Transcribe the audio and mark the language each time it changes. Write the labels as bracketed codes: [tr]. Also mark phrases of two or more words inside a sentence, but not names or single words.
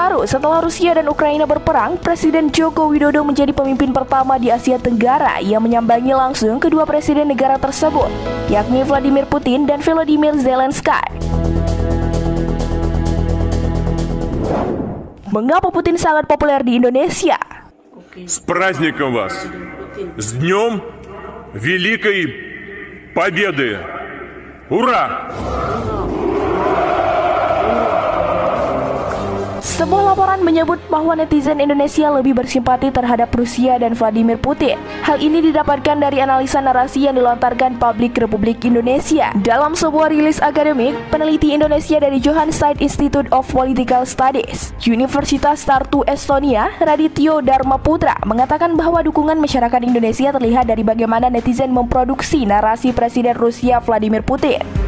[id] terbaru, setelah Rusia dan Ukraina berperang, Presiden Joko Widodo menjadi pemimpin pertama di Asia Tenggara yang menyambangi langsung kedua presiden negara tersebut, yakni Vladimir Putin dan Volodymyr Zelensky. Mengapa Putin sangat populer di Indonesia? [ru] С праздником вас! С Днем Великой Победы! Ура! [id] Sebuah laporan menyebut bahwa netizen Indonesia lebih bersimpati terhadap Rusia dan Vladimir Putin. Hal ini didapatkan dari analisa narasi yang dilontarkan Publik Republik Indonesia. Dalam sebuah rilis akademik, peneliti Indonesia dari Johannesburg Institute of Political Studies, Universitas Tartu Estonia, Radityo Dharma Putra, mengatakan bahwa dukungan masyarakat Indonesia terlihat dari bagaimana netizen memproduksi narasi Presiden Rusia Vladimir Putin.